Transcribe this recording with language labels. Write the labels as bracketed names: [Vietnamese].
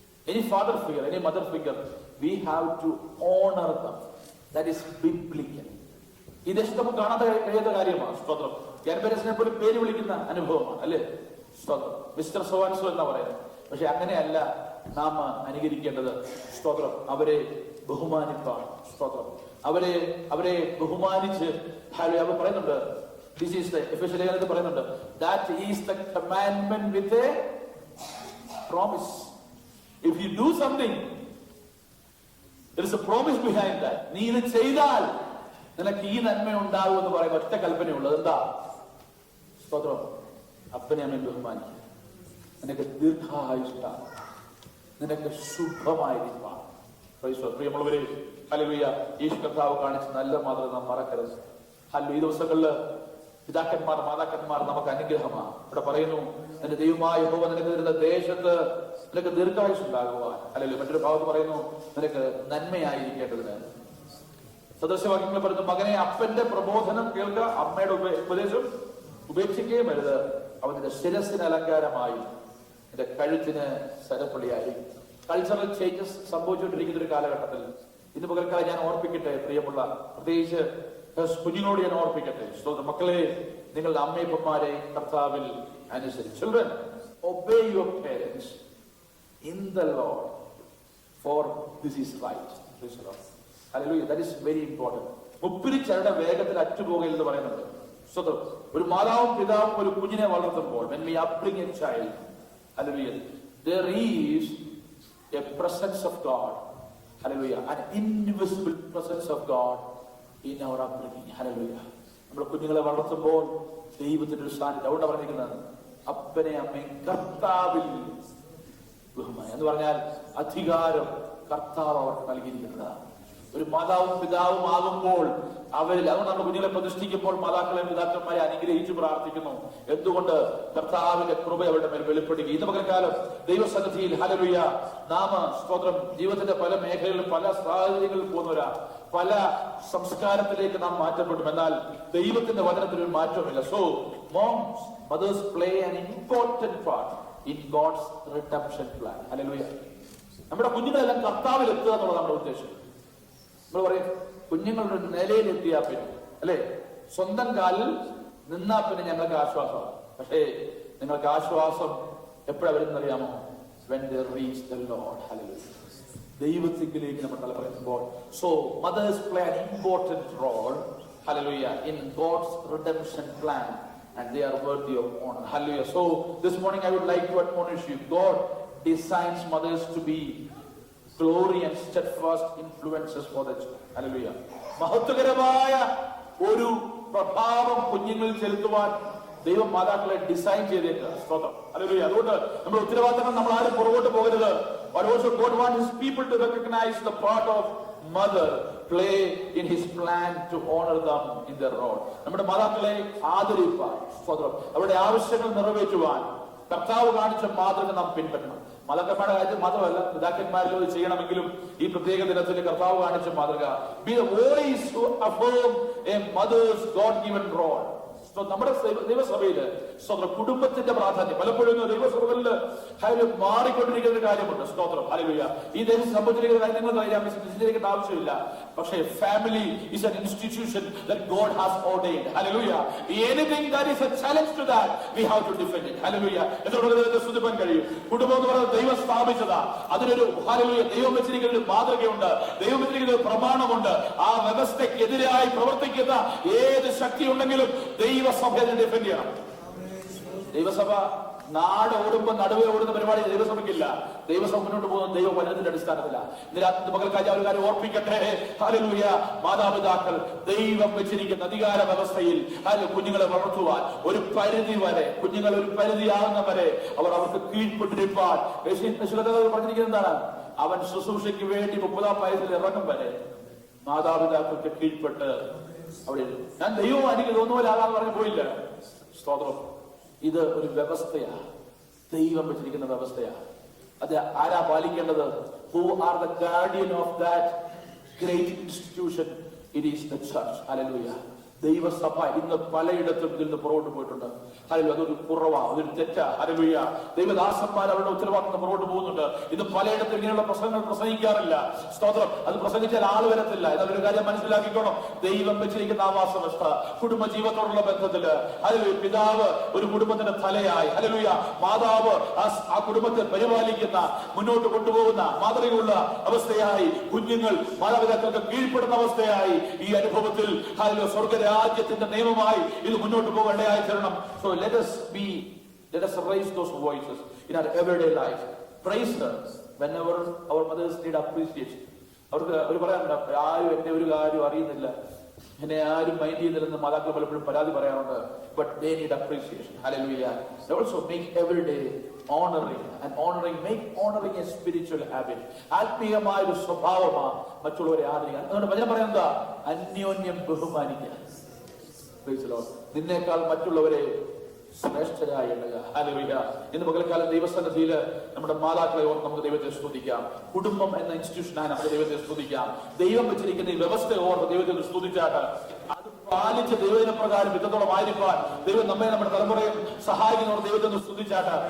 [English] Any father figure, any mother figure, we have to honor them. That is biblical. [Malayalam] ഈ ദേശത്ത് നമുക്ക് കാണാൻ കഴിയാത്ത കാര്യമാണ്. സ്തോത്രം. ഗ്രാൻഡ് പോലും പേര് വിളിക്കുന്ന അനുഭവമാണ് അല്ലേ? സ്തോത്രം. മിസ്റ്റർ സോവാൻസോ എന്നാ പറയുന്നത്. പക്ഷെ അങ്ങനെയല്ല നാം അനുകരിക്കേണ്ടത്. സ്തോത്രം. അവരെ ബഹുമാനിപ്പാണ്. സ്തോത്രം. അവരെ ബഹുമാനിച്ച് അവർ പറയുന്നുണ്ട്, [English] this is the [Malayalam] എഫെസ്യൻ ലേഖനത്തിൽ പറയുന്നുണ്ട്, [English] That is the commandment with a promise. If you do something, there is a promise behind that. [Malayalam] നീ ഇത് ചെയ്താൽ നിനക്ക് ഈ നന്മ ഉണ്ടാകും എന്ന് പറയുന്ന ഒറ്റ കൽപ്പനയുള്ളത്. എന്താ? സ്തോത്രം. അപ്പനെ അമ്മയും ബഹുമാനിക്കുക. നിനക്ക് ദീർഘായുഷ്കാലം, നിനക്ക് ശുഭമായിരിക്കാം. പ്രിയമുള്ളവരെ, ഹല്ലേലൂയ, യേശു കർത്താവ് കാണിച്ച നല്ല മാതൃക നാം മറക്കരുത്. ഹല്ലേലൂയ. ഈ ദിവസങ്ങളില് പിതാക്കന്മാർ മാതാക്കന്മാർ നമുക്ക് അനുഗ്രഹമാണ്. ഇവിടെ പറയുന്നു, നിന്റെ ദൈവമായ യഹോവ നിനക്ക് തരുന്ന ദേശത്ത് നിനക്ക് ദീർഘായുസ് ഉണ്ടാകുവാൻ. അല്ലെങ്കിൽ മറ്റൊരു ഭാഗത്ത് പറയുന്നു, നിനക്ക് നന്മയായിരിക്കേണ്ടതിന്. സദൃശവാക്യങ്ങൾ പറയുന്നു, മകനെ അപ്പന്റെ പ്രബോധനം കേൾക്കുക, അമ്മയുടെ ഉപദേശം ഉപേക്ഷിക്കുകയും അരുത്. അവൻ നിന്റെ ശിരസിന് അലങ്കാരമായി, നിന്റെ കഴുത്തിന് സരപ്പുള്ളിയായി. [English] cultural changes [Malayalam] സംഭവിച്ചുകൊണ്ടിരിക്കുന്ന ഒരു കാലഘട്ടത്തിൽ ഇന്ന് പകൽക്കാലം ഞാൻ ഓർപ്പിക്കട്ടെ, പ്രിയമുള്ള പ്രത്യേകിച്ച് കുഞ്ഞുങ്ങളോട് ഞാൻ ഓർപ്പിക്കട്ടെ. മക്കളെ, നിങ്ങളുടെ അമ്മയപ്പന്മാരെ കർത്താവിൽ അനുസരിച്ച്. [English] Children, obey your parents in the Lord, for this is right. Praise the Lord. Hallelujah. That is very important. [Malayalam] മുപ്പിരിച്ചരുടെ വേഗത്തിൽ അറ്റുപോകൽ എന്ന് പറയുന്നത്. ഒരു മാതാവും പിതാവും ഒരു കുഞ്ഞിനെ വളർത്തുമ്പോൾ, [English] when we upbring a child, hallelujah, there is a presence of God. Hallelujah. An invisible presence of God in our upbringing. Hallelujah. [Malayalam] നമ്മൾ കുഞ്ഞുങ്ങളെ വളർത്തുമ്പോൾ ദൈവത്തിന്റെ ഒരു സ്ഥാനത്ത്. അതുകൊണ്ട് പറഞ്ഞിരിക്കുന്നത്, അപ്പനെ അമ്മയും കർത്താവിൽ ബഹുമാനം എന്ന് പറഞ്ഞാൽ അധികാരം കർത്താവ് അവർക്ക് നൽകിയിരിക്കുന്നതാണ്. ഒരു മാതാവും പിതാവും ആകുമ്പോൾ അവരിൽ, അതുകൊണ്ട് നമ്മുടെ കുഞ്ഞുങ്ങളെ പ്രതിഷ്ഠിക്കുമ്പോൾ മാതാക്കളെയും പിതാക്കന്മാരെ അനുഗ്രഹിച്ച് പ്രാർത്ഥിക്കുന്നു. എന്തുകൊണ്ട്? കർത്താവിന്റെ കൃപ അവരുടെ മേൽ വെളിപ്പെടുകയും. ഇന്ന് പകൽക്കാലം ദൈവസന്നിധിയിൽ ഹല്ലേലൂയ നാമ സ്തോത്രം ജീവിതത്തിന്റെ പല മേഖലകളിലും പല സാഹചര്യങ്ങളിൽ പോകുന്നവരാ, പല സംസ്കാരത്തിലേക്ക് നാം മാറ്റപ്പെടും. എന്നാൽ ദൈവത്തിന്റെ വചനത്തിൽ ഒരു മാറ്റമില്ല. [English] So moms, mothers play an important part in God's redemption plan. Hallelujah. [Malayalam] നമ്മുടെ കുഞ്ഞുങ്ങളെല്ലാം കർത്താവിൽ എത്തുക എന്നുള്ളത് നമ്മുടെ ഉദ്ദേശം. നമ്മൾ പറയും, കുഞ്ഞുങ്ങളുടെ നിലയിൽ എത്തിയാ പിന്നെ, അല്ലെ, സ്വന്തം കാലിൽ നിന്നാ പിന്നെ ഞങ്ങൾക്ക് ആശ്വാസമാണ്. പക്ഷേ നിങ്ങൾക്ക് ആശ്വാസം എപ്പോഴാ വരുന്നറിയാമോ? [English] when they reach the Lord. Hallelujah. [Malayalam] ദൈവത്തിലേക്ക് നമ്മൾ തല പറയുമ്പോൾ, [English] so mothers play an important role, hallelujah, in God's redemption plan, and they are worthy of honor. Hallelujah. So this morning I would like to admonish you, God designs mothers to be glory and steadfast influences for the children. Hallelujah. [Malayalam] മഹത്വകരമായ ഒരു പ്രഭാവം കുഞ്ഞുങ്ങളിൽ ചെലുത്തുവാൻ ദൈവം മാതാക്കളെ design ചെയ്തേക്കുക. സ്തോത്രം. Hallelujah. അതുകൊണ്ട് നമ്മുടെ ഉത്തരവാദിത്തങ്ങൾ നമ്മൾ ആരും പുറകോട്ട് പോകരുത്. [English] But also God wants his people to recognize the part of mother play in his plan to honor them in their role. [Malayalam] നമ്മുടെ മാതാക്കളെ ആദരിപ്പാൻ, സ്തോത്രം, അവരുടെ ആവശ്യങ്ങൾ നിറവേറ്റുവാൻ കർത്താവ് കാണിച്ച മാതൃക നാം പിൻപറ്റണം. മാതാക്കന്മാരുടെ കാര്യത്തിൽ മാത്രമല്ല, പിതാക്കന്മാരിൽ ഇത് ചെയ്യണമെങ്കിലും ഈ പ്രത്യേക ദിനത്തിൽ കർത്താവ് കാണിച്ച മാതൃക, [English] be the voice to affirm a mother's God-given role. [Malayalam] നമ്മുടെ ദൈവസഭയില് സ്തോത്രം കുടുംബത്തിന്റെ പ്രാധാന്യം പലപ്പോഴും ദൈവസഭകളിൽ മാറിക്കൊണ്ടിരിക്കുന്ന ഒരു കാര്യമുണ്ട്. സ്തോത്രം. ഹല്ലേലൂയ. ഈ ദേശം സംബന്ധിച്ചിരിക്കുന്ന കാര്യങ്ങൾ വിശദീകരിക്കേണ്ട ആവശ്യമില്ല. പക്ഷേ [English] Family is an institution that God has ordained. Hallelujah. Anything that is a challenge to that, we have to defend it. [Malayalam] Hallelujah. എന്നോട് സ്തുതിപ്പാൻ കഴിയും. കുടുംബം എന്ന് പറയുന്നത് ദൈവം സ്ഥാപിച്ചതാ. അതിനൊരു ഹല്ലേലൂയ ദൈവം വെച്ചിരിക്കുന്ന ഒരു മാതൃകയുണ്ട്, ദൈവം വെച്ചിരിക്കുന്ന ഒരു പ്രമാണമുണ്ട്. ആ വ്യവസ്ഥയ്ക്കെതിരായി പ്രവർത്തിക്കുന്ന ഏത് ശക്തി ഉണ്ടെങ്കിലും ദൈവസഭയെ ഡിഫെൻഡ് ചെയ്യണം. ദൈവസഭ നാട് ഓടുമ്പോൾ നടുവേ ഓടുന്ന പരിപാടി ദൈവസഭയ്ക്കില്ല. ദൈവസഭ മുന്നോട്ട് പോകുന്ന ദൈവവചനത്തിന്റെ അടിസ്ഥാനത്തിലാണ്. ഇന്ന് പകൽക്കാലം ഒരു കാര്യം ഓർപ്പിക്കട്ടെ. ഹല്ലേലൂയ. മാതാപിതാക്കൾ ദൈവം വെച്ചിരിക്കുന്ന അധികാര വ്യവസ്ഥയിൽ കുഞ്ഞുങ്ങളെ വളർത്തുവാൻ ഒരു പരിധി വരെ, കുഞ്ഞുങ്ങൾ ഒരു പരിധിയാകുന്ന വരെ അവർക്ക് കീഴ്പ്പെട്ടിരിപ്പാൻ പറഞ്ഞിരിക്കുന്നത് എന്താണ്? അവൻ ശുശ്രൂഷയ്ക്ക് വേണ്ടി 30-ാം വയസ്സിൽ ഇറങ്ങും വരെ മാതാപിതാക്കൾക്ക് കീഴ്പ്പെട്ട് അവിടെ. ഞാൻ ദൈവം എനിക്ക് തോന്നുപോലെ ആകാന്ന് പറഞ്ഞു പോയില്ല. സ്തോത്രം. ഇത് ഒരു വ്യവസ്ഥയാ, ദൈവം വെച്ചിരിക്കുന്ന വ്യവസ്ഥയാ. അത് ആരാ പാലിക്കേണ്ടത്? Who are the guardian of that great institution? It is the church. Hallelujah. ദൈവസഭ ഇന്ന് പലയിടത്തും ഇതിൽ നിന്ന് പുറകോട്ട് പോയിട്ടുണ്ട്. അല്ലെങ്കിൽ അതൊരു കുറവാ, അതൊരു തെറ്റാ. ഹല്ലേലൂയ. ദൈവദാസന്മാർ അവരുടെ ഉത്തരവാദിത്വം പുറകോട്ട് പോകുന്നുണ്ട്. ഇന്ന് പലയിടത്തും ഇങ്ങനെയുള്ള പ്രസംഗങ്ങൾ പ്രസംഗിക്കാറില്ല. സ്തോത്രം. അത് പ്രസംഗിച്ചാൽ ആള് വരത്തില്ല. എന്നൊരു കാര്യം മനസ്സിലാക്കിക്കോണം. ദൈവം വെച്ചിരിക്കുന്ന ആവാസവസ്ഥ, കുടുംബജീവിതത്തോടുള്ള ബന്ധത്തില്, ഹല്ലേലൂയ, പിതാവ് ഒരു കുടുംബത്തിന്റെ തലയായി, ഹല്ലേലൂയ, മാതാവ് ആ കുടുംബത്തെ പരിപാലിക്കുന്ന, മുന്നോട്ട് കൊണ്ടുപോകുന്ന മാതൃകയുള്ള അവസ്ഥയായി, കുഞ്ഞുങ്ങൾ മാതാപിതാക്കൾക്ക് കീഴ്പ്പെടുന്ന അവസ്ഥയായി, ഈ അനുഭവത്തിൽ ഹല്ലേലൂയ സ്വർഗരാജ്യത്തിന്റെ നിയമമായി ഇത് മുന്നോട്ട് പോകേണ്ടതായി തരണം. [English] So let us raise those voices in our everyday life. Praise her whenever our mothers need appreciation. [Malayalam] അവർക്ക് പറയാറുണ്ട്, ആരും എന്നെ ഒരു കാര്യം അറിയുന്നില്ല, എന്നെ ആരും മൈൻഡ് ചെയ്യുന്നില്ലെന്ന് മാതാക്കൾ പലപ്പോഴും പരാതി പറയാറുണ്ട്. [English] But they need appreciation. Hallelujah. They also make every day honoring and make honoring a spiritual habit. [Malayalam] ആത്മീയമായ ഒരു സ്വഭാവമാണ് മറ്റുള്ളവരെ ആദരിക്കാൻ. അതുകൊണ്ട് വചനം പറയുന്നത് അന്യോന്യം ബഹുമാനിക്കുക. [English] Praise the Lord. [Malayalam] നിന്നേക്കാൾ മറ്റുള്ളവരെ ശ്രേഷ്ഠരായി എണ്ണുക. ഹല്ലേലൂയ. ഇന്ന് പകൽക്കാലം ദൈവസന്നിധിയിൽ നമ്മുടെ മാതാക്കളെ ഓർത്ത് നമുക്ക് ദൈവത്തെ സ്തുതിക്കാം. കുടുംബം എന്ന ഇൻസ്റ്റിറ്റ്യൂഷനായി നമ്മുടെ ദൈവത്തെ സ്തുതിക്കാം. ദൈവം വെച്ചിരിക്കുന്ന ഈ വ്യവസ്ഥയെ ഓർത്ത് ദൈവത്തെ സ്തുതിച്ചാട്ട് അത് പാലിച്ച് ദൈവദിന പ്രകാരം ഇത്രത്തോളം ആയിരിക്കാൻ ദൈവം നമ്മെ നമ്മുടെ തലമുറയും സഹായിക്കുന്നവർ ദൈവത്തെ സ്തുതിച്ചാട്ട്.